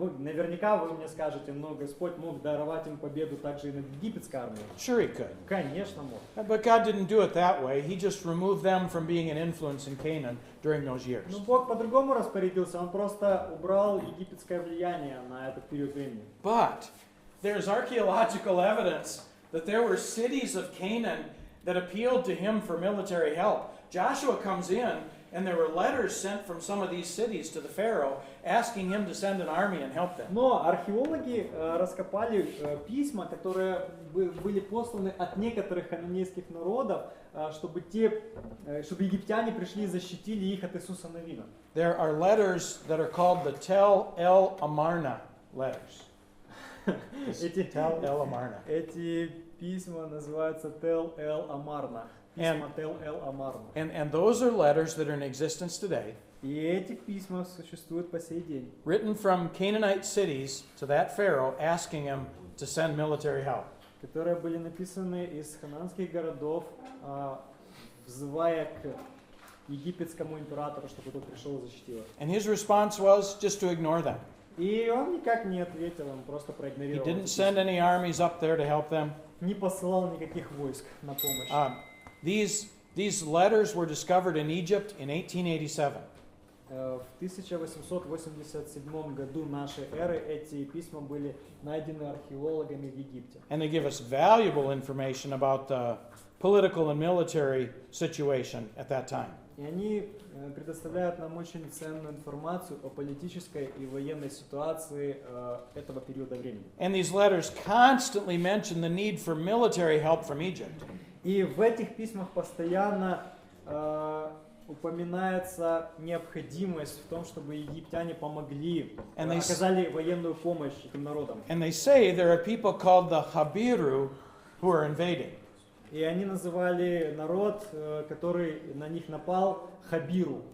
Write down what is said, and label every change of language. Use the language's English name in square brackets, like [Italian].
[Russian] Наверняка вы мне скажете, но Господь мог даровать им победу также и над египетской армией. [English] Sure he could. [Russian] Конечно мог. [English] But God didn't do it that way. He just removed them from being an influence in Canaan during those years. [Russian] Но Бог по-другому распорядился, он просто убрал египетское влияние на этот период времени. [English] But there's archaeological evidence that there were cities of Canaan that appealed to him for military help. Joshua comes in, and there were letters sent from some of these cities to the Pharaoh asking him to send an army and help them. [Russian] Но археологи раскопали письма, которые были посланы от некоторых хананейских народов, чтобы египтяне пришли и защитили их от Иисуса Навина. [English] There are letters that are called the Tel El Amarna letters. Tel El Amarna. [Russian] Эти письма называются Тел Эл Амарна. Письма Тел Эл Амарна. [English] And those are letters that are in existence today, [Russian] И эти письма существуют по сей день. [English] written from Canaanite cities to that Pharaoh asking him to send military help. [Russian] Которые были написаны из хананских городов, взывая к египетскому императору, чтобы тот пришел и защитил их. [English] And his response was just to ignore them. [Russian] И он никак не ответил, он просто [English] He [Russian] проигнорировал. [English] didn't send any armies up there to help them. [Russian] Не посылал никаких войск на помощь. [English] These letters were discovered in Egypt in 1887. [Russian] В 1887 году нашей эры эти письма были найдены археологами в Египте. [English] And they give us valuable information about the political and military situation at that time. [Russian] И они предоставляют нам очень ценную информацию о политической и военной ситуации этого периода времени. [English] And these letters constantly mention the need for military help from Egypt. [Russian] И в этих письмах постоянно упоминается необходимость в том, чтобы египтяне помогли, оказали военную помощь этим народам. [English] And they say there are people called the Habiru who are invading. [Russian] И они называли народ, который на них напал, Хабиру.